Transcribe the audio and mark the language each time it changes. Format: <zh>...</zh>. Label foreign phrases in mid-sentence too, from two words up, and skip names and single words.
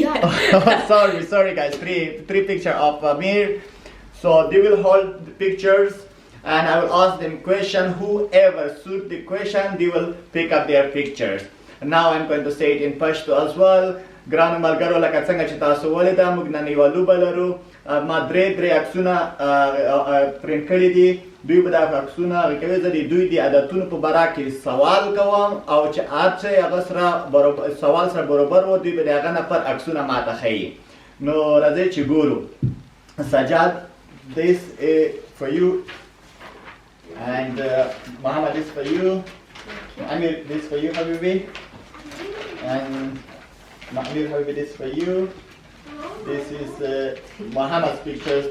<en>sorry guys, 3 picture of Amir. So they will hold the pictures and I will ask them question. Whoever suit the question, they will pick up their pictures. Now I'm going to say it in Pashto as well.</en> <ps>ګرانو ملګرو لکه څنګه چې تاسو ولیدا موږ نن یو لوبه لرو. ما درې عکسونه پرینټ کړي دي. دوی به دا عکسونه کوي زه د دوی د عادتونو په باره کې سوال کوم او چې هر څه هغه سره سوال سره برابر و دوی به د هغه نه پر عکسونه ماته ښیي. نو راځئ چې ګورو.</ps> <en>Sajjad, this is for you, and Muhammad, this for you, Amir, this for you, Habibi, and Amir, Habibi, this for you. This is Muhammad's pictures.</en>